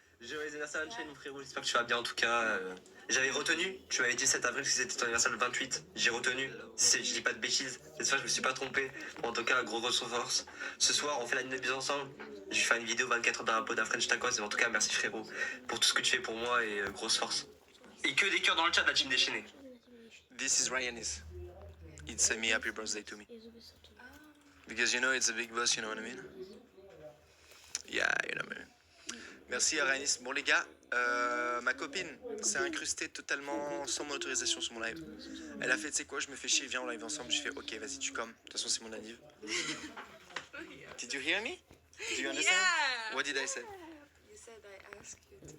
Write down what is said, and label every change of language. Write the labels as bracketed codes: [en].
[fr] Joyeux anniversaire Sunshine, mon frérot, j'espère que tu vas bien en tout cas. J'avais retenu, tu m'avais dit 7 avril que c'était ton anniversaire le 28. J'ai retenu, je dis pas de bêtises, cette fois je me suis pas trompé. Bon, en tout cas, gros force. Ce soir, on fait la nuit de bise ensemble. Je vais faire une vidéo 24 heures dans un pot d'un French Tacos. En tout cas, merci frérot pour tout ce que tu fais pour moi et grosse force. Et que des cœurs dans le chat de la team déchaînée. [en] This is Ryanis. It's me happy birthday to me. Because you know it's a big boss, you know what I mean? Yeah, you know what I mean. [fr] Merci à Ryanis. Bon les gars, ma copine s'est incrustée totalement sans mon autorisation sur mon live. Elle a fait, tu sais quoi, je me fais chier, viens en live ensemble. Je fais, ok, vas-y, tu commes. De toute façon, c'est mon anniv. [en] Did you hear me? Did you understand? Yeah. What did I say? You said I asked you.